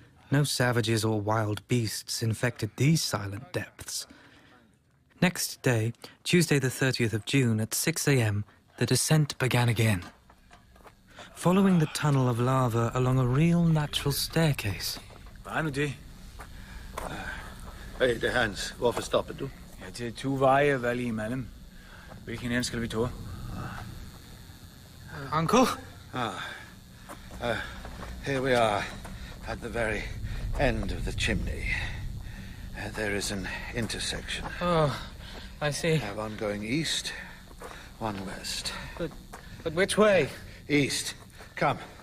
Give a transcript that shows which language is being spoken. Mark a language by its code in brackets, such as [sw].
[en] No savages or wild beasts infected these silent depths. Next day, Tuesday the 30th of June, at 6 a.m., the descent began again. Following the tunnel of lava along a real natural staircase. [da] Hvad nu det? Hey, det er Hans. Hvorfor stopper du? Ja, det er 2 veje valg imellem. Hvilken ende skal vi tage? [en] Uncle? Here we are, at the very end of the chimney. There is an intersection. Oh, I see. One going east, one west. But which way? East. Come.